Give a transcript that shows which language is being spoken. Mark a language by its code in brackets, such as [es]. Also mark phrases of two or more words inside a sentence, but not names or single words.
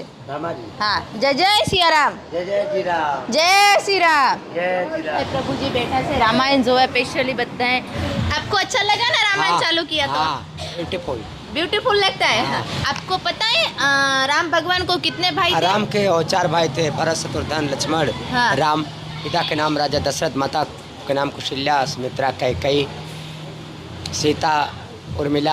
[gu] રામાજી [hi] हाँ जय जय सिया राम [gu] જય જય શ્રી રામ [hi] जय श्री राम [gu] જય શ્રી રામ [hi] प्रभु जी बैठा से रामायण जो है स्पेशली बताएं आपको अच्छा लगा ना रामायण चालू किया तो ब्यूटीफुल ब्यूटीफुल लगता है हाँ। आपको पता है राम भगवान को कितने भाई थे राम के और 4 भाई थे भरत शत्रुघ्न लक्ष्मण हाँ। राम पिता के नाम राजा दशरथ माता के नाम कौशल्या सुमित्रा कैकेयी सीता उर्मिला